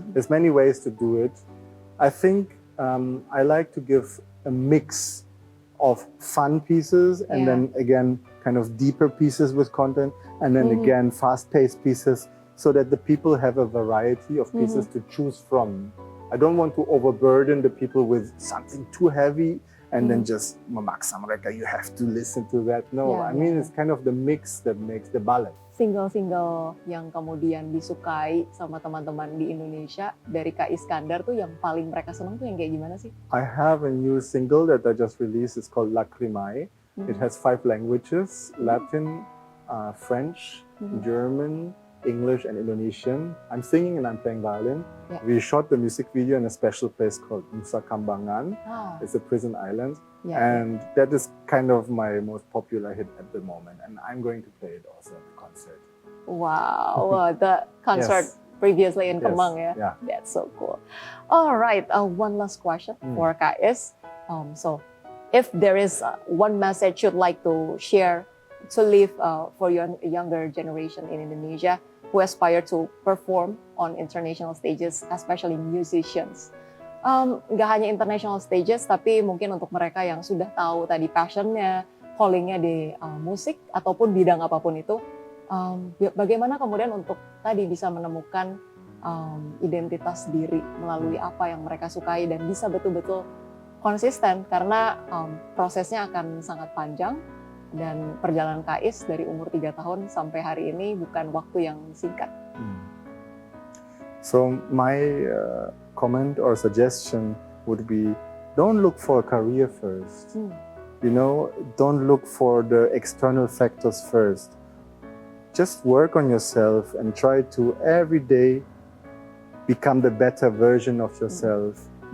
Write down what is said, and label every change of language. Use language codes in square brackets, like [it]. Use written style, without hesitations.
[en] There's many ways to do it. I think I like to give a mix of fun pieces and then again kind of deeper pieces with content and then again fast-paced pieces so that the people have a variety of pieces to choose from. I don't want to overburden the people with something too heavy and then just [id] memaksa mereka, [en] you have to listen to that. No, I mean it's kind of the mix that makes the balance. [id] Single-single yang kemudian disukai sama teman-teman di Indonesia dari Kak Iskandar tuh yang paling mereka senang tuh yang kayak gimana sih? [en] I have a new single that I just released. It's called Lacrimae. It has 5 languages, Latin, French, German, English, and Indonesian. I'm singing and I'm playing violin. We shot the music video in a special place called Nusa Kambangan. It's a prison island. And that is kind of my most popular hit at the moment. And I'm going to play it also at the concert. Wow, the concert previously in Kemang, Yeah. That's so cool. All right, one last question for Kak Is. So, if there is one message you'd like to share to leave for your younger generation in Indonesia who aspire to perform on international stages, especially musicians. [id] Nggak hanya [en] international stages, [id] tapi mungkin untuk mereka yang sudah tahu tadi passionnya, callingnya di musik ataupun bidang apapun itu, bagaimana kemudian untuk tadi bisa menemukan identitas diri melalui apa yang mereka sukai dan bisa betul-betul konsisten karena prosesnya akan sangat panjang dan perjalanan Kais dari umur 3 tahun sampai hari ini bukan waktu yang singkat. [en] So my comment or suggestion would be, don't look for a career first. You know, don't look for the external factors first. Just work on yourself and try to every day become the better version of yourself.